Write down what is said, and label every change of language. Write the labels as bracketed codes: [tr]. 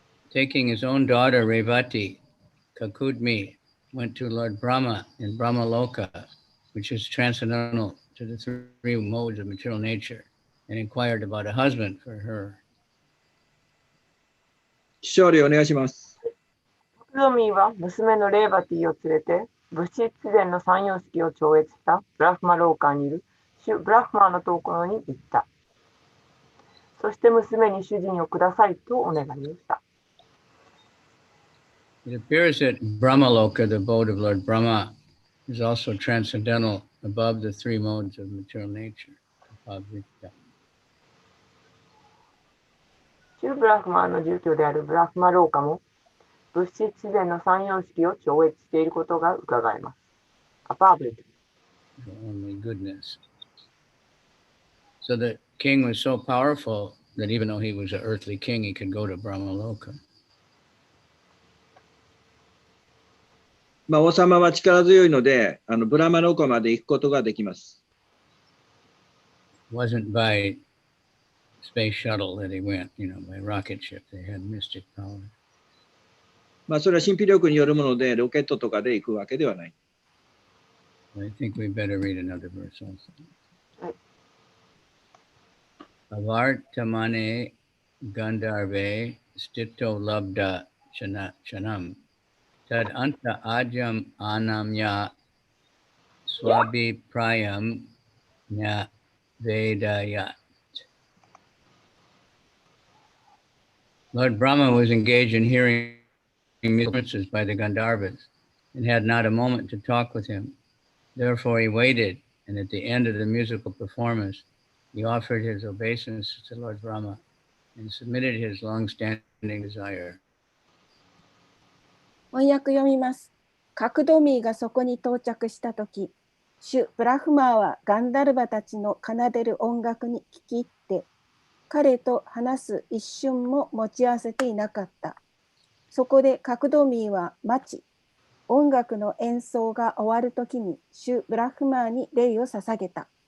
[en] Taking his own daughter Revati, Kakudmi went to Lord Brahma in Brahmaloka, which is transcendental to the three modes of material nature, and inquired about a husband for her. [ja] 勝利お願いします。カクドミは娘のレーバティを連れて、物質自然の三様式を超越したブラフマローカーにいる主ブラフマーのところに行った。そして娘に主人をくださいとお願いをした。 [en] It appears that Brahmaloka, the abode of Lord Brahma, is also transcendental above the three modes of material nature. [ja] 主ブラフマーの住居であるブラフマローカも物質自然の三様式を超越していることが伺えます。アパーブリット。 [en] Only goodness. So the king was so powerful that even though he was an earthly king, he could go to Brahmaloka. [ja] 王様は力強いので、ブラマローカまで行くことができます。 [en] It wasn't by space shuttle that he went, by rocket ship. They had mystic power. [ja] まあそれは神秘力によるもので、ロケットとかで行くわけではない。 [en] I think we better read another verse also. Right. [sa] Avartamane Gandharve Stito Labda Chanam Tad Anta Ajam Anamya Swabi Prayam Nya Vedayat. [en] Lord Brahma was engaged in hearing performances by the Gandharvas and had not a moment to talk with him. Therefore he waited, and at the end of the musical performance, he offered his obeisance to Lord Brahma and submitted his long-standing desire. [ja] 翻訳読みます。カクドミーがそこに到着したとき、主ブラフマーはガンダルバたちの奏でる音楽に聞き入って、彼と話す一瞬も持ち合わせていなかった。そこでカクドミーは待ち、音楽の演奏が終わるときに主ブラフマーに礼を捧げた。